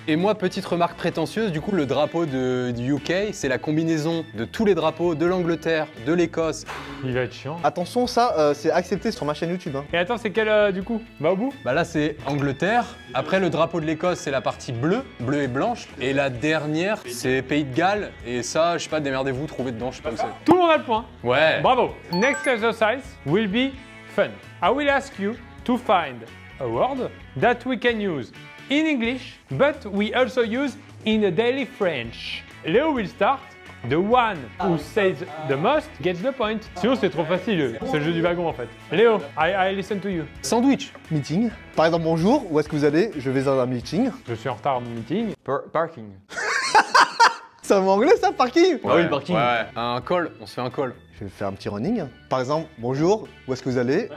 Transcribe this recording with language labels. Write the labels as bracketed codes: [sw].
[fr] Et moi, petite remarque prétentieuse, du coup le drapeau du UK, c'est la combinaison de tous les drapeaux de l'Angleterre, de l'Écosse. Il va être chiant. Attention, ça c'est accepté sur ma chaîne YouTube. Hein. Et attends, c'est quel du coup? Va au bout? Bah là c'est Angleterre, après le drapeau de l'Écosse c'est la partie bleue et blanche, et la dernière c'est Pays de Galles, et ça je sais pas, démerdez-vous, trouvez dedans, je sais pas où c'est. Tout le monde a le point. Ouais. Bravo. [en] Next exercise will be fun. I will ask you to find a word that we can use in English, but we also use in a daily French. Leo will start. The one who says the most gets the point. [fr] Sinon, c'est trop facile. C'est le jeu du wagon en fait. [en] Léo, I listen to you. Sandwich. Meeting. [fr] Par exemple, bonjour, où est-ce que vous allez? Je vais dans un meeting. Je suis en retard au meeting. [en] Parking. [fr] C'est un mot anglais ça, parking? Ah oui, le parking. Ouais, un call, on se fait un call. Je vais faire un petit running. Par exemple, bonjour, où est-ce que vous allez?